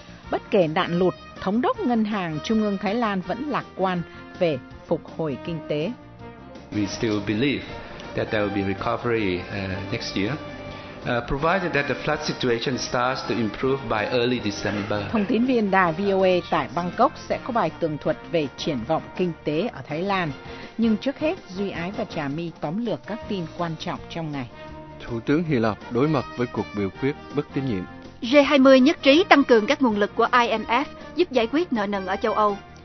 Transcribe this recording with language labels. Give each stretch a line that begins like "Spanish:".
Vietnamese: Bất kể nạn lụt, Thống đốc Ngân hàng Trung ương Thái Lan vẫn lạc quan về phục hồi kinh tế.
English: We still believe that there will be recovery next year. Provided that the flood situation starts to improve by early December.
Vietnamese: Thông tín viên đài VOA tại Bangkok sẽ có bài tường thuật về triển vọng kinh tế ở Thái Lan. Nhưng trước hết, Duy Ái và Trà My tóm lược các tin quan trọng trong ngày. Thủ tướng Hy Lạp đối mặt với cuộc biểu quyết bất tín nhiệm. G20 nhất trí tăng cường các nguồn lực của IMF giúp giải quyết nợ nần ở châu Âu.